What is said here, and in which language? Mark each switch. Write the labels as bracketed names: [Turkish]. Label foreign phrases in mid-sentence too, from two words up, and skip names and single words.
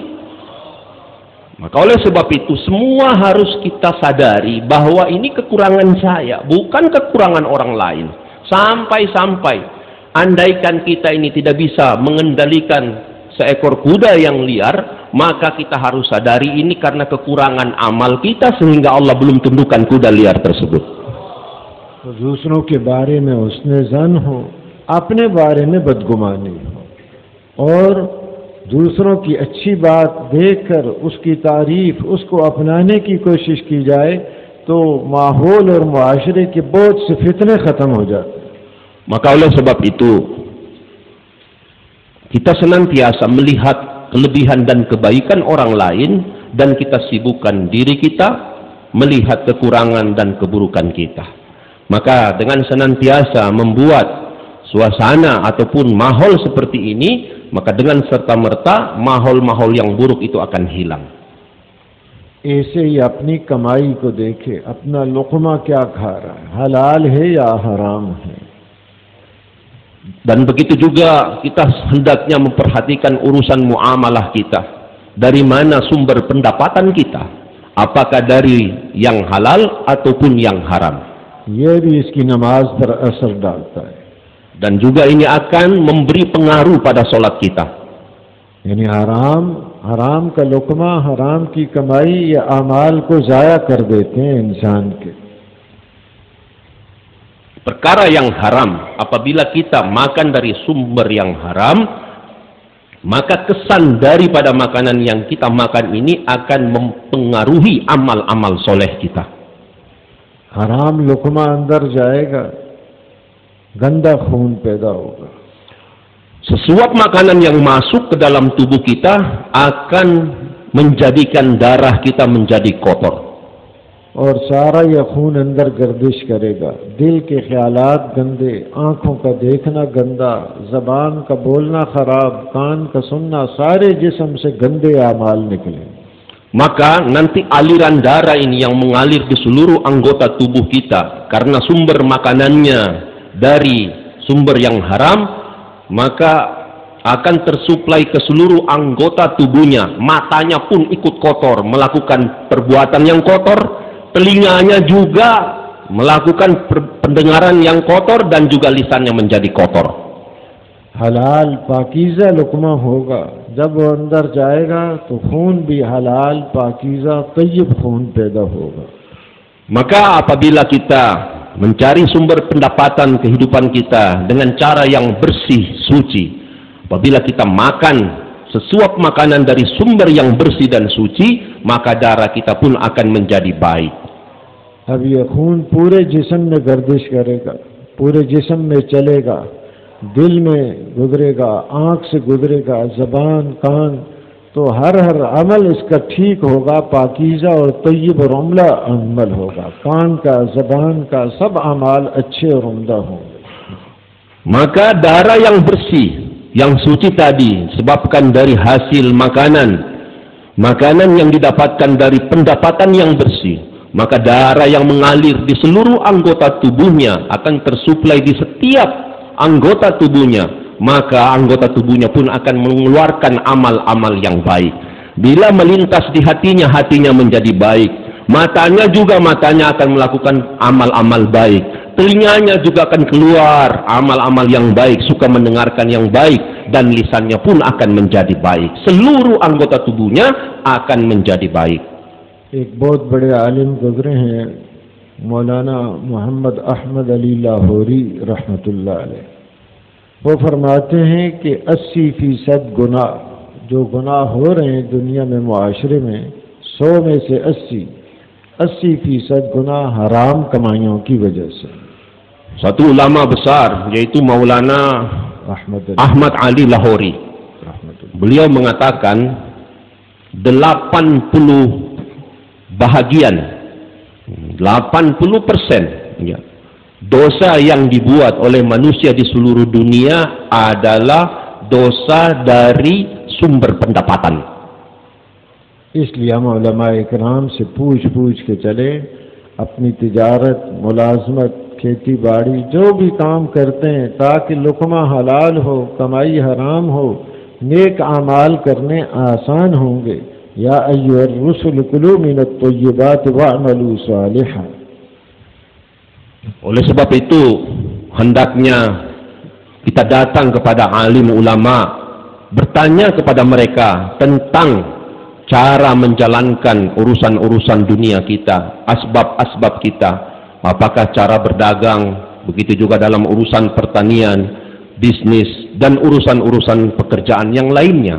[Indonesian] Maka oleh sebab itu semua harus kita sadari bahwa ini kekurangan saya, bukan kekurangan orang lain. Sampai-sampai andaikan kita ini tidak bisa mengendalikan seekor kuda yang liar, maka kita harus sadari ini karena kekurangan amal kita sehingga Allah belum tundukkan kuda liar tersebut. [Urdu] دوسروں کے بارے میں حسن ظن ہو، اپنے بارے میں بدگمانی ہو، اور دوسروں کی اچھی بات دیکھ کر اس کی تعریف، اس کو اپنانے کی کوشش کی جائے، تو ماحول اور معاشرے کے بہت سے فتنے ختم ہو جاتے. [Indonesian] Maka oleh sebab itu kita senantiasa melihat kelebihan dan kebaikan orang lain, dan kita sibukkan diri kita melihat kekurangan dan keburukan kita. Maka dengan senantiasa membuat suasana ataupun mahol seperti ini, maka dengan serta-merta mahol-mahol yang buruk itu akan hilang. [Urdu] ایسے ہی اپنی کمائی کو دیکھے، اپنا لقمہ کیا کھا رہا ہے، حلال ہے یا حرام ہے. [Indonesian] Dan begitu juga kita hendaknya memperhatikan urusan muamalah kita. Dari mana sumber pendapatan kita? Apakah dari yang halal ataupun yang haram? [Urdu] یہ بھی اس کی نماز پر اثر ڈالتا ہے. [Indonesian] Dan juga ini akan memberi pengaruh pada solat kita. [Urdu] یعنی حرام کا لقمہ، حرام کی کمائی یا اعمال کو ضائع کر دیتے ہیں انسان کے. [Indonesian] Perkara yang haram, apabila kita makan dari sumber yang haram, maka kesan daripada makanan yang kita makan ini akan mempengaruhi amal-amal soleh kita. [Urdu] حرام لقمہ اندر جائے گا، گندا خون پیدا ہوگا. [Indonesian] Sesuap makanan yang masuk ke dalam tubuh kita akan menjadikan darah kita menjadi kotor. [Urdu] اور سارا یہ خون اندر گردش کرے گا، دل کے خیالات گندے، آنکھوں کا دیکھنا گندا، زبان کا بولنا خراب، کان کا سننا، سارے جسم سے گندے اعمال نکلے. [Indonesian] Maka nanti aliran darah ini yang mengalir di seluruh anggota tubuh kita karena sumber makanannya dari sumber yang haram, maka akan tersuplai ke seluruh anggota tubuhnya. Matanya pun ikut kotor, melakukan perbuatan yang kotor. Telinganya juga melakukan pendengaran yang kotor, dan juga lisannya menjadi kotor. [Urdu] حلال پاکیزہ لقمہ ہوگا، جب وہ اندر جائے گا تو خون بھی حلال پاکیزہ طیب خون پیدا ہوگا. [Indonesian] Maka apabila kita mencari sumber pendapatan kehidupan kita dengan cara yang bersih, suci, apabila kita makan sesuap makanan dari sumber yang bersih dan suci, maka darah kita pun akan menjadi baik. [Urdu] اب یہ خون پورے جسم میں گردش کرے گا، پورے جسم میں چلے گا، دل میں گزرے گا، آنکھ سے گزرے گا، زبان، کان، تو ہر عمل اس کا ٹھیک ہوگا، پاکیزہ اور طیب اور عمدہ عمل ہوگا. کان کا، زبان کا، سب اعمال اچھے اور عمدہ ہوں گے. [Indonesian] Maka darah yang bersih, yang suci tadi sebabkan dari hasil makanan yang didapatkan dari pendapatan yang bersih, maka darah yang mengalir di seluruh anggota tubuhnya akan tersuplai di setiap anggota tubuhnya, maka anggota tubuhnya pun akan mengeluarkan amal-amal yang baik. Bila melintas di hatinya, hatinya menjadi baik. Matanya juga, matanya akan melakukan amal-amal baik. Telinganya juga akan keluar amal-amal yang baik, suka mendengarkan yang baik. Dan lisannya pun akan menjadi baik. Seluruh anggota tubuhnya akan menjadi baik. [Urdu] ایک بہت بڑے عالم گزرے ہیں، مولانا محمد احمد علی لاہوری [Arabic] رحمة الله عليه. [Urdu] وہ فرماتے ہیں کہ 80% گناہ جو گناہ ہو رہے ہیں دنیا میں، معاشرے میں، 100 میں سے 80% گناہ حرام کمائیوں کی وجہ سے. [Indonesian] Satu ulama besar yaitu Maulana Ahmad Ali Lahori, beliau mengatakan 80% bahagian, 80% ya, dosa yang dibuat oleh manusia di seluruh dunia adalah dosa dari sumber pendapatan. [Urdu] اس لیے ہم علمائے کرام سے پوچھ کے چلے، اپنی تجارت، ملازمت، کھیتی باڑی جو بھی کام کرتے ہیں تاکہ لقمہ حلال ہو، کمائی حرام ہو، نیک اعمال کرنے آسان ہوں گے. [Arabic] يا أيها الرسل كلوا من الطيبات واعملوا صالحا. [Indonesian] Oleh sebab itu hendaknya kita datang kepada alim ulama, bertanya kepada mereka tentang cara menjalankan urusan-urusan dunia kita, asbab-asbab kita, apakah cara berdagang, begitu juga dalam urusan pertanian, bisnis, dan urusan-urusan pekerjaan yang lainnya.